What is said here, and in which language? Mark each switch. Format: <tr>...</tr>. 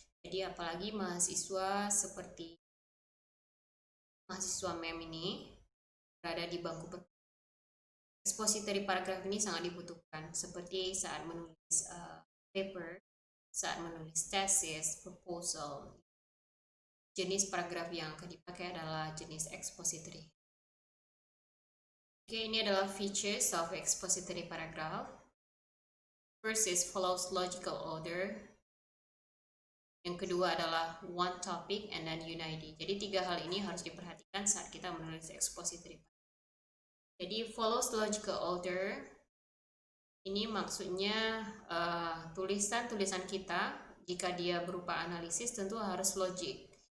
<id>Jadi apalagi mahasiswa seperti mahasiswa MEM ini berada di bangku perkuliahan, expository paragraph ini sangat dibutuhkan seperti saat menulis paper, saat menulis tesis, proposal. Jenis paragraf yang akan dipakai adalah jenis expository. Oke, ini adalah</id> <en>features of expository paragraph. First is follows logical order.</en> <id>Yang kedua adalah</id> <en>one topic and then unity.</en> <id>Jadi 3 hal ini harus diperhatikan saat kita menulis expository. Jadi follows logical order. Ini maksudnya tulisan-tulisan kita jika dia berupa analisis tentu harus logik.</id>